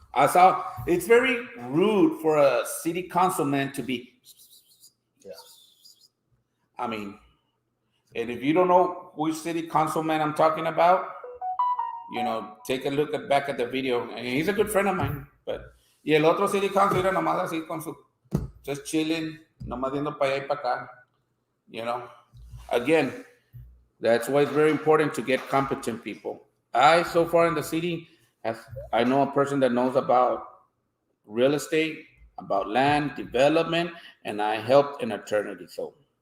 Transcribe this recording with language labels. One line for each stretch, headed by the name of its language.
English: I saw it's very rude for a city councilman to be. Yeah. I mean, and if you don't know which city councilman I'm talking about, you know, take a look back at the video. And he's a good friend of mine.
Spanish: But y el otro city council era nomás así con su
English: just chilling,
Spanish: nomás viendo para allá y para acá.
English: You know, again, that's why it's very important to get competent people. So far in the city, I know a person that knows about real estate, about land development, and I helped an attorney. So,